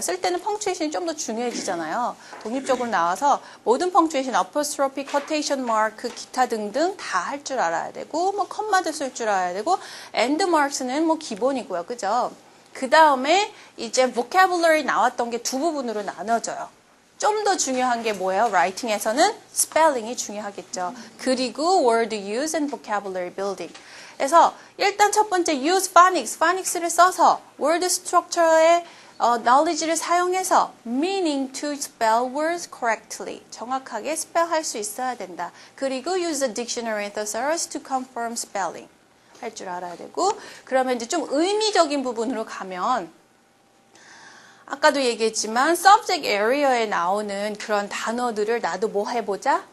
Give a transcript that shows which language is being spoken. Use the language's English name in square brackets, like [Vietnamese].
[Korean] 쓸 때는 펑츄에이션이 좀 더 중요해지잖아요. 독립적으로 나와서 모든 펑츄에이션, apostrophe, quotation mark, 기타 등등 다 할 줄 알아야 되고 뭐 컴마도 쓸 줄 알아야 되고 end marks는 뭐 기본이고요. 그죠? 그 다음에 이제 vocabulary 나왔던 게 두 부분으로 나눠져요. 좀 더 중요한 게 뭐예요? writing에서는 spelling이 중요하겠죠. 그리고 [English] word use and vocabulary building. [Korean] 그래서 일단 첫 번째 [English] use phonics, phonic스를 써서 word structure의 knowledge를 사용해서 meaning to spell words correctly. [Korean] 정확하게 spell할 수 있어야 된다. 그리고 [English] use a dictionary and thesaurus to confirm spelling. [Korean] 할 줄 알아야 되고 그러면 이제 좀 의미적인 부분으로 가면 아까도 얘기했지만 subject area에 나오는 그런 단어들을 나도 뭐 해보자?